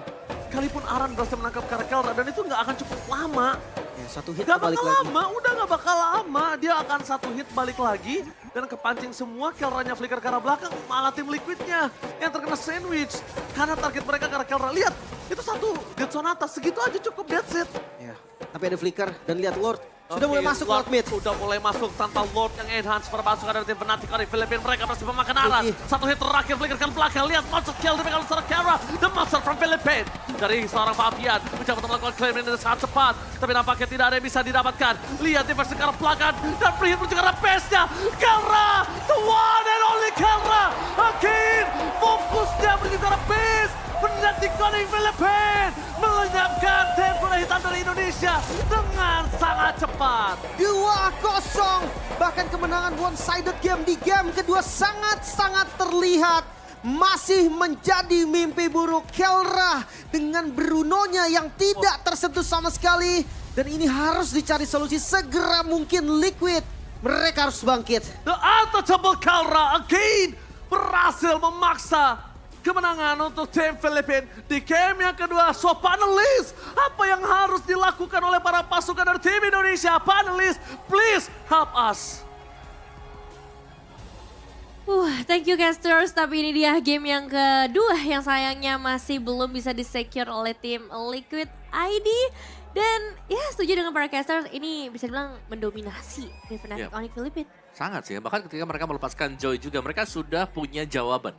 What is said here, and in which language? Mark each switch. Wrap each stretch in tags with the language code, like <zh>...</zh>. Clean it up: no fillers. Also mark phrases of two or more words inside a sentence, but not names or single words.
<id>Sekalipun Aran berhasil menangkap Kelra dan itu nggak akan cukup lama. Ya, satu hit Gak balik bakal lagi. lama, udah gak bakal lama. Dia akan satu hit balik lagi. Dan kepancing semua, Kelranya flicker ke arah belakang. Malah tim Liquidnya yang terkena sandwich. Karena target mereka ke arah Kelra. Lihat, itu satu Death Sonata. Segitu aja cukup,</id> <en>that's it.</en> <id>Ya. Tapi ada flicker dan lihat Lord. Sudah Oke, mulai masuk Lord mid. Sudah mulai masuk tanpa Lord yang enhance para pasukan dari tim Fnatic dari Filipina. Mereka masih memakan arah. Oke. Satu hit terakhir flicker ke belakang. Lihat</id> <en>monster kill</en> <id>dipegang oleh seorang Kelra.</id> <en>The monster from Philippines.</en> <id>Dari seorang Fabian. Mencoba untuk melakukan claim ini dengan sangat cepat. Tapi nampaknya tidak ada yang bisa didapatkan. Lihat diversi ke arah belakang. Dan</id> <en>free hit</en> <id>menuju ke arah base-nya.</id> <en>Kelra! The one and only Kelra! Again!</en> <id>Fokusnya menuju ke arah base. Fnatic Connect Philippines melenyapkan tim bola hitam dari Indonesia dengan sangat cepat. 2-0. Bahkan kemenangan</id> <en>one-sided game</en> <id>di game kedua sangat-sangat terlihat. Masih menjadi mimpi buruk Kelra dengan Brunonya yang tidak tersentuh sama sekali. Dan ini harus dicari solusi segera mungkin Liquid. Mereka harus bangkit.</id> <en>The untouchable Kelra again</en> <id>berhasil memaksa kemenangan untuk tim Filipina di game yang kedua. So panelis, apa yang harus dilakukan oleh para pasukan dari tim Indonesia? Panelis,</id> <en>please help us. Thank you casters,</en> <id>tapi ini dia game yang kedua yang sayangnya masih belum bisa di-secure oleh tim Liquid ID. Dan ya setuju dengan para casters, ini bisa dibilang mendominasi di Fnatic Onyx Philippines. Sangat sih, bahkan ketika mereka melepaskan Joy juga, mereka sudah punya jawaban.</id>